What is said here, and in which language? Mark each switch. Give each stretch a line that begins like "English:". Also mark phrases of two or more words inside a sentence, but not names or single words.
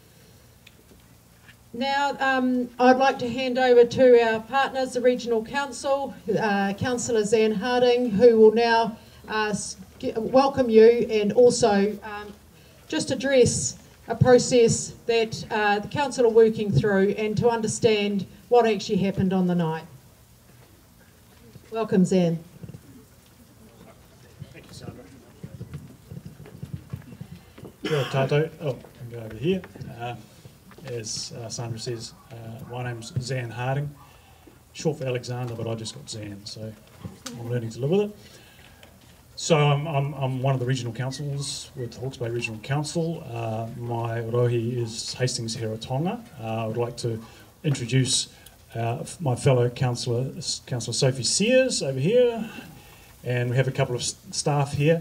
English: Now, I'd like to hand over to our partners, the Regional Council, Councillor Zan Harding, who will now welcome you and also just address a process that the Council are working through and to understand what actually happened on the night. Welcome, Zan. Thank you, Sandra.
Māori: Kia ora tātou.
English: Oh, I can go over here. As Sandra says, my name's Zan Harding, short for Alexander, but I just got Zan, so I'm learning to live with it. So I'm one of the regional councils with Hawke's Bay Regional Council. My rohi is Hastings Heratonga. I would like to introduce my fellow councillor, Councillor Sophie Sears over here, and we have a couple of staff here.